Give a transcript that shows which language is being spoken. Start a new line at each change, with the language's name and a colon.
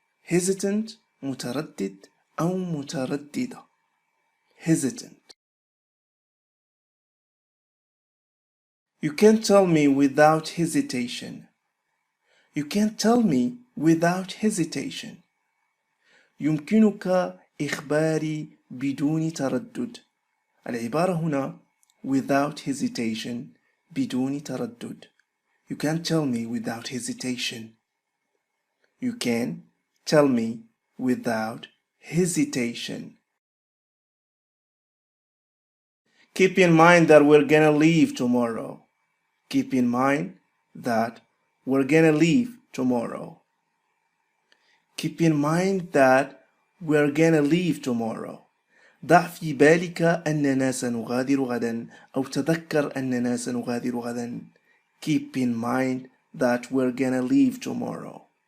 Arabic: Hesitant متردد أو مترددة.
English: Hesitant. You can't tell me without hesitation. You can't tell me without hesitation.
Arabic: يمكنك إخباري بدون تردد. العبارة هنا
English: without hesitation
Arabic: بدون تردد.
English: You can't tell me without hesitation. You can tell me without hesitation. Keep in mind that we're gonna leave tomorrow. Keep in mind that we're gonna leave tomorrow. Keep in mind that we're gonna leave tomorrow.
Arabic: ضع في بالك أننا سنغادر غدا أو تذكر أننا سنغادر غدا.
English: Keep in mind that we're gonna leave tomorrow.